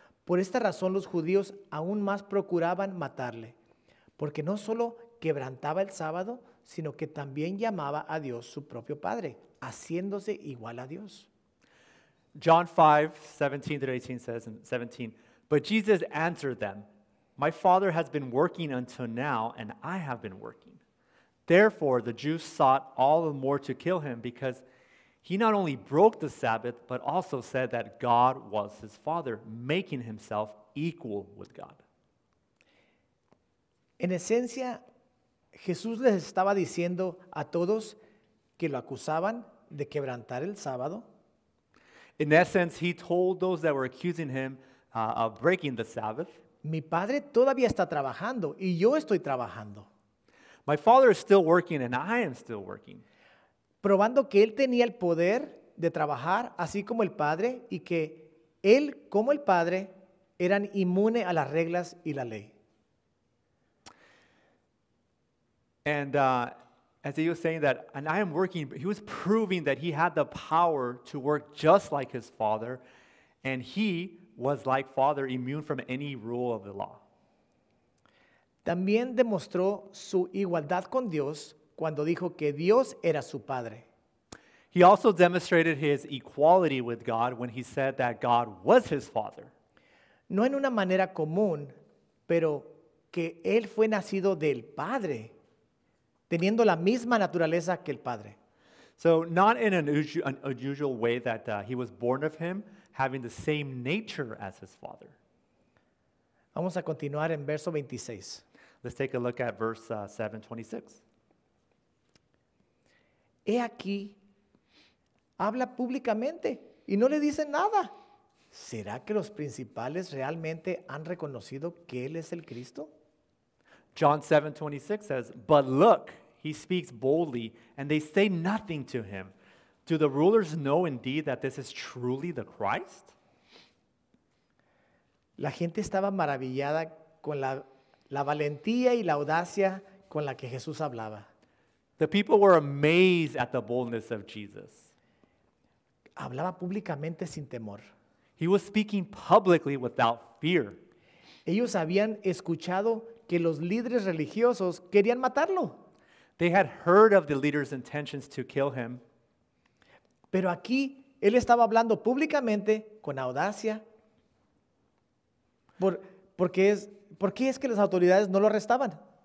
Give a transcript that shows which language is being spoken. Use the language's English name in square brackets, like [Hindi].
[Spanish] Por esta razón los judíos aún más procuraban matarle, porque no solo quebrantaba el sábado, sino que también llamaba a Dios su propio padre, haciéndose igual a Dios. [English] John 5, 17 through 18 says, in 17, but Jesus answered them, my father has been working until now, and I have been working. Therefore, the Jews sought all the more to kill him because he not only broke the Sabbath, but also said that God was his father, making himself equal with God. [Spanish] En esencia, Jesús les estaba diciendo a todos que lo acusaban de quebrantar el sábado. [English] In essence, he told those that were accusing him of breaking the Sabbath. [Spanish] Mi padre todavía está trabajando y yo estoy trabajando. [English] My father is still working and I am still working. [Spanish] Probando que él tenía el poder de trabajar así como el padre y que él como el padre eran inmune a las reglas y la ley. [English] And as he was saying that, and I am working, he was proving that he had the power to work just like his father, and he was like father, immune from any rule of the law. [Spanish] También demostró su igualdad con Dios cuando dijo que Dios era su padre. [English] He also demonstrated his equality with God when he said that God was his father. [Spanish] No en una manera común, pero que él fue nacido del padre, teniendo la misma naturaleza que el padre. [English] So not in an unusual way that he was born of him, having the same nature as his father. [Spanish] Vamos a continuar en verso 26. [English] Let's take a look at verse 7:26. [Spanish] He aquí, habla públicamente y no le dicen nada. ¿Será que los principales realmente han reconocido que él es el Cristo? [English] John 7:26 says, but look, he speaks boldly, and they say nothing to him. Do the rulers know indeed that this is truly the Christ? [Spanish] La gente estaba maravillada con la valentía y la audacia con la que Jesús hablaba. [English] The people were amazed at the boldness of Jesus. [Spanish] Hablaba públicamente sin temor. [English] He was speaking publicly without fear. [Spanish] Ellos habían escuchado que los líderes religiosos querían matarlo. [English] They had heard of the leaders' intentions to kill him. [Spanish] Pero aquí, él estaba hablando públicamente, con audacia. ¿Por qué es que las autoridades no lo arrestaban?